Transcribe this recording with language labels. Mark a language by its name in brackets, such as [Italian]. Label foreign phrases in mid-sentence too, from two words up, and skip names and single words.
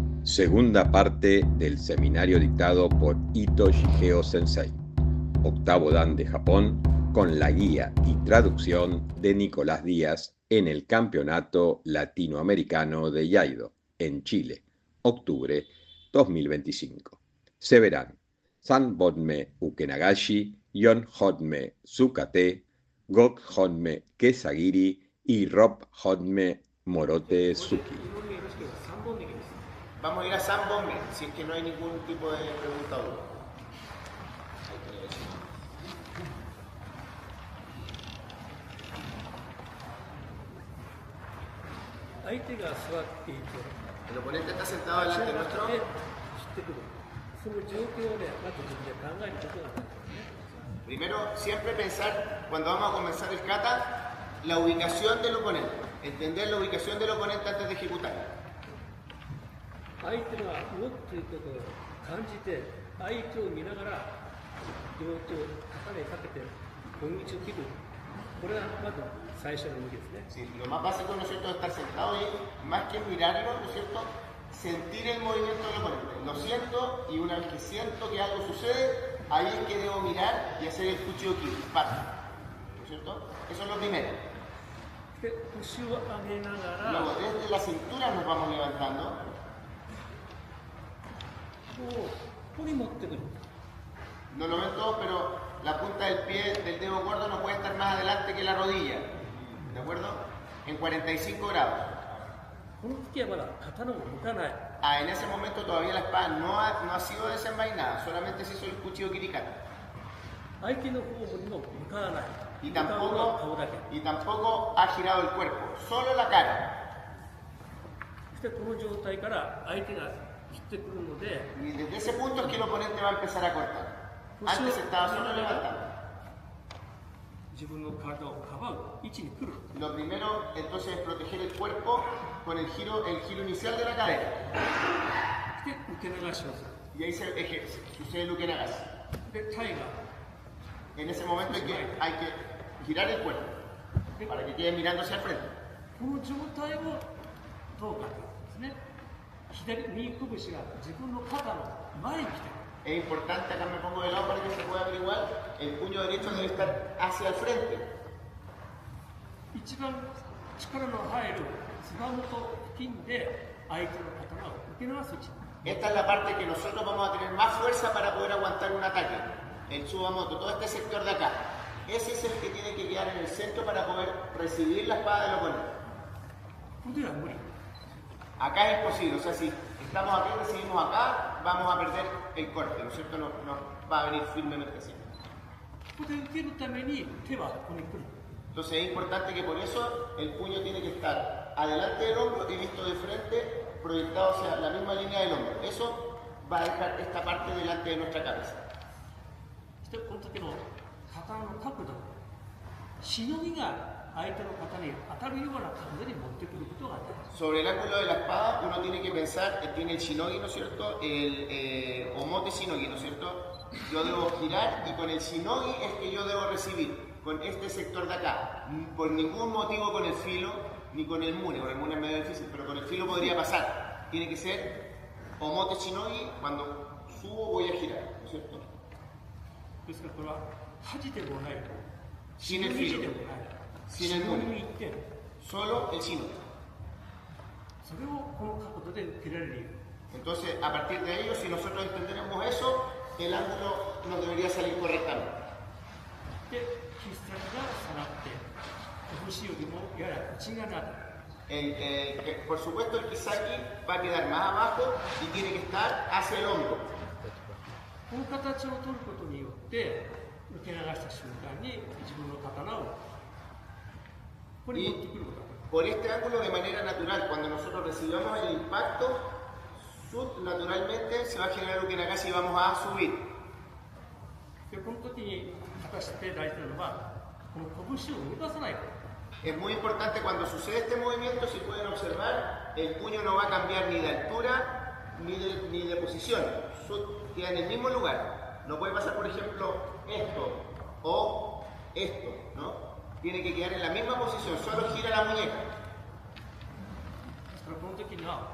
[Spanish] Segunda parte del seminario dictado por Ito Shigeo Sensei, octavo dan de Japón, con la guía y traducción de Nicolás Díaz en el Campeonato Latinoamericano de Iaido, en Chile, octubre 2025. Se verán San Bodme Ukenagashi, Yon Hodme Tsukate, Gok Hodme Kesagiri y Rob Hodme Morote Suki. Vamos a ir a San Bombe, si es que no hay ningún tipo de pregunta o duda. [Japanese] 相手が座っていて、 [Spanish] El oponente está sentado delante nuestro. [Japanese] 知ってくる。その状況をね、まず自分で考えることが大事ですね。 [Spanish] Primero, siempre pensar, cuando vamos a comenzar el kata, la ubicación del oponente. Entender la ubicación del oponente antes de ejecutar. [Japanese] 相手が動くということを感じて、相手を見ながら、両手を肩にかけて、攻撃を切る。これがまず最初の動きですね。 [Spanish] Sí, lo más básico, ¿no es cierto?, de estar sentado y más que mirarlo, ¿no es cierto?, sentir el movimiento del oponente. Lo siento y una vez que siento que algo sucede, ahí es que debo mirar y hacer el fuchioki, paso. ¿No es cierto? Eso es lo primero. [Japanese] で、腰を上げながら、 [Spanish] Luego, desde la cintura nos vamos levantando. [Japanese] ここに持ってくる。 [Spanish] No lo ven todos, pero la punta del pie del dedo gordo no puede estar más adelante que la rodilla. ¿De acuerdo? En 45 grados. [Japanese] この時はまだ刀を向かない。 [Spanish] En ese momento todavía la espada no ha sido desenvainada, solamente se hizo el cuchillo kirikata. [Japanese] 相手の方にも向かわない。 [Spanish] Y [Japanese] 向かうのは顔 [Spanish] tampoco, [Japanese] だけ。 [Spanish] y tampoco ha girado el cuerpo, solo la cara. [Japanese] そしてこの状態から相手が切ってくるので、 [Spanish] Y desde ese punto es que el oponente va a empezar a cortar. Antes estaba solo levantando. [Japanese] 自分の体をかばう位置に来る。 [Spanish] Lo primero entonces es proteger el cuerpo con el giro inicial de la cadera. [Japanese] で、受け流します。 [Spanish] Y ahí sucede el ukenagasi. [Japanese] で、タイが [Spanish] En ese momento hay que girar el cuerpo para que quede mirando hacia el frente. [Japanese] この状態をどうかということですね。右拳が自分の肩の前に来てる。 [Spanish] Es importante, acá me pongo de lado para que se pueda averiguar, el puño derecho debe estar hacia el frente. [Japanese] 一番力の入るつば元付近で相手の刀を受け流す位置。 [Spanish] Esta es la parte que nosotros vamos a tener más fuerza para poder aguantar un ataque. El Tsubamoto, todo este sector de acá. Ese es el que tiene que quedar en el centro para poder recibir la espada del oponente. [Japanese] ここでは無理。 [Spanish] Acá es imposible, o sea, si estamos aquí, recibimos acá, vamos a perder el corte, ¿no es cierto? No va a venir firmemente así. [Japanese] ここで受けるために手はここに来る。 [Spanish] Entonces es importante que por eso el puño tiene que estar adelante del hombro y visto de frente, proyectado hacia la misma línea del hombro. Eso va a dejar esta parte delante de nuestra cabeza. [Japanese] そしてこの時の刀の角度、しのぎが相手の肩に当たるような角度に持ってくることが大事。 [Spanish] Sobre el ángulo de la espada uno tiene que pensar, tiene el shinogi, ¿no es cierto? El [Japanese] 表鎬, [Spanish] ¿no es cierto? Yo debo girar y con el shinogi es que yo debo recibir, con este sector de acá. Por ningún motivo con el filo, ni con el mune es medio difícil, pero con el filo podría pasar. Tiene que ser [Japanese] 表鎬, [Spanish] cuando subo voy a girar, ¿no es cierto? [Japanese] ですからこれは恥でもない、 [Spanish] Sin el [Japanese] しのぎ [Spanish] filo, [Japanese] でもない、 [Spanish] sin el [Japanese] しのぎ [Spanish] mune, [Japanese] に行って、 [Spanish] solo el shinogi. [Japanese] それをこの角度で受けられるように。 [Spanish] Entonces, a partir de ello, si nosotros entendemos eso, el ángulo nos debería salir correctamente. [Japanese] で、必殺が下がって、拳よりもやや内側に当たる。 [Spanish] Por supuesto, el kisaki va a quedar más abajo y tiene que estar hacia el hombro. [Japanese] この形を取ることによって受け流した瞬間に自分の刀をここに持ってくることができる。 [Spanish] Por este ángulo, de manera natural, cuando nosotros recibamos el impacto, naturalmente se va a generar ukenagashi y vamos a subir. [Japanese] でこの時に果たして大事なのはこの拳を動かさないこと。 [Spanish] Es muy importante cuando sucede este movimiento, si pueden observar, el puño no va a cambiar ni de altura ni de posición. Queda en el mismo lugar. No puede pasar, por ejemplo, esto o esto, ¿no? Tiene que quedar en la misma posición, solo gira la muñeca.